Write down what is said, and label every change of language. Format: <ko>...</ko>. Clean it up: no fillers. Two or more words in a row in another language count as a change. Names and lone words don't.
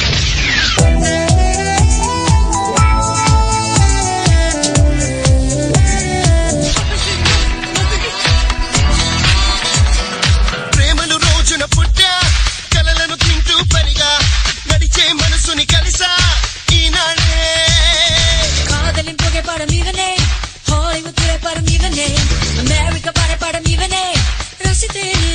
<te>ప్రేమను రోజున పుట్టా కలలను తింటూ పరిగా నడిచే మనసుని కలిసా ఈనాడే</te> <ta>காதலின் புகைப்படம் இவனே ஹாலிவுட் திரைப்படம் இவனே அமெரிக்க படப்படம் இவனே ரசித்தேனே</ta>